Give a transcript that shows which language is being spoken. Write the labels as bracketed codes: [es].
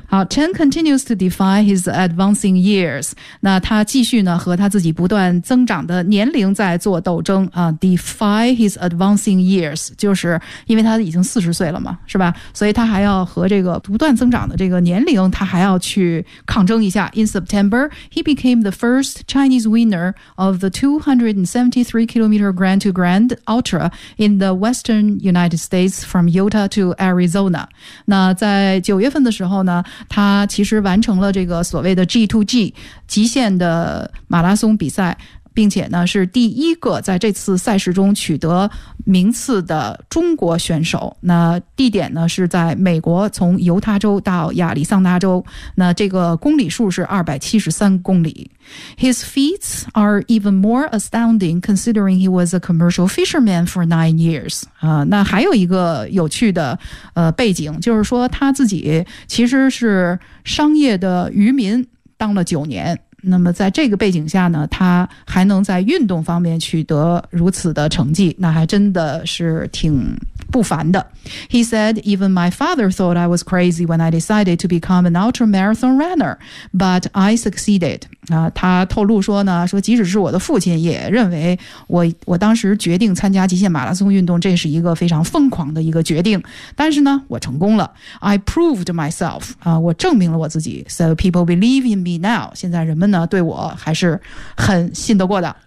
[en] Chen continues to defy his advancing years. [zh] 那他继续呢和他自己不断增长的年龄在做斗争、 [en] defy his advancing years, [zh] 就是因为他已经40岁了嘛，是吧？所以他还要和这个不断增长的这个年龄他还要去抗争一下。 [en] In September, he became the first Chinese winner of the 273-kilometer Grand to Grand Ultra in the western United States from Utah to Arizona. [zh] 那在9月份的时候呢他其实完成了这个所谓的 G2G 极限的马拉松比赛，并且呢是第一个在这次赛事中取得名次的中国选手。那地点呢是在美国，从犹他州到亚利桑那州，那这个公里数是273公里。 [en] His feats are even more astounding considering he was a commercial fisherman for 9 years. [zh] 那还有一个有趣的背景，就是说他自己其实是商业的渔民当了9年。那么在这个背景下呢，他还能在运动方面取得如此的成绩，那还真的是挺不凡的。 [en] He said, even my father thought I was crazy when I decided to become an ultramarathon runner, but I succeeded. [zh] 他透露说呢，说即使是我的父亲也认为我当时决定参加极限马拉松运动，这是一个非常疯狂的一个决定，但是呢，我成功了。 [en] I proved myself. [zh] 我证明了我自己。 [en] So people believe in me now. [zh] 现在人们呢，对我还是很信得过的。